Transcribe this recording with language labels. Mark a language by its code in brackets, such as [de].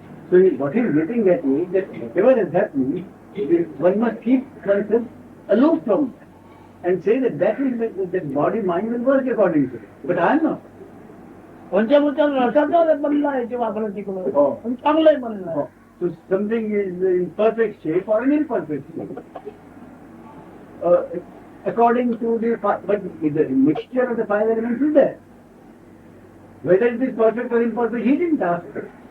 [en] So what he's getting at is that whatever is happening, one must keep oneself aloof from that and say that that body mind will work according to it. But I'm not. [mr] पंचभूताच्या रसाचा बनला आहे ते वाकडं तिकडं. हो. पण चांगलंही बनलं. [en] So something is in perfect shape or in imperfect shape. According to the but the mixture of the five elements is there. Whether it is perfect or imperfect, he didn't ask for it.